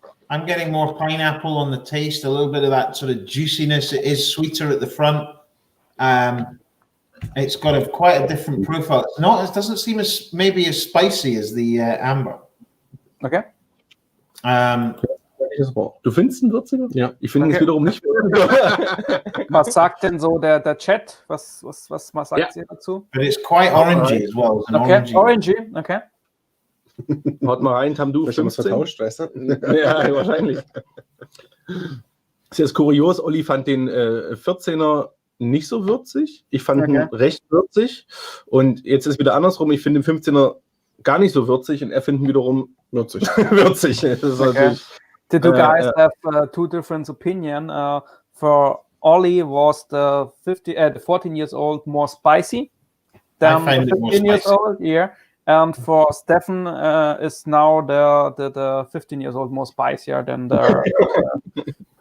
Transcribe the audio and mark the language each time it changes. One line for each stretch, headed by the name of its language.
English: I'm getting more pineapple on the taste, a little bit of that sort of juiciness. It is sweeter at the front. It's got quite a different profile. It doesn't seem as spicy as the amber. Okay.
German: Du findest einen würziger? Ja. Ich finde es wiederum nicht. Was sagt denn so der Chat? Was sagt ihr dazu?
English: But it's quite orangey as well. Okay, orangey. Okay.
German: Haut mal rein, Tamdhu. Bestimmt was vertauscht, weißt du? Ja, wahrscheinlich. Das ist jetzt kurios. Olli fand den 14er nicht so würzig. Ich fand ihn recht würzig. Und jetzt ist wieder andersrum. Ich finde den 15er gar nicht so würzig und er findet ihn wiederum würzig. Das ist natürlich...
English: Did you guys have two different opinions? For Ollie, was the 14 years old more spicy than the 15 years old? Yeah. And for Stefan, is now the 15 years old more spicier than the...